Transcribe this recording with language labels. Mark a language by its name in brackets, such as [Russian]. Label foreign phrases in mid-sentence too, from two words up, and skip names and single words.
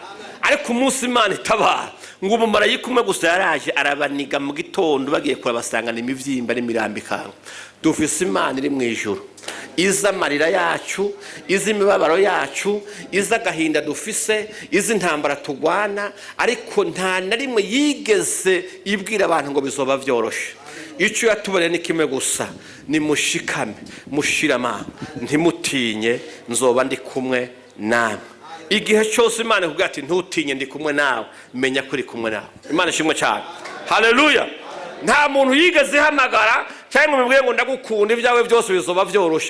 [Rundi] Ariko umunsi Imana itabara ngo umumarayika umwe gusa yaraje arabaniga mu gitondo bagiye kurabasangana imivyimba n'imirambikanga. Dufise Imana iri mu ijuru, iza amarira yacu, iza imibabaro yacu, iza gahinda dufise, iza intambara tugwana, ariko nta na rimwe yigeze ibwira abantu ngo bizoba vyoroshe. Ico yatubareye ni kimwe gusa, ni mushikame, mushirama, ntimutinye, nzoba ndi kumwe namwe. Igihe cyose Imana ikubwira ati ntutinye ndi kumwe nawe, menya ko uri kumwe nawe. Imana ishimwe cyane. Haleluya. Nta muntu yigeze hamagara cyangwa mubwiye ngo ndagukunda ibyawe byose bizoba vyoroshe.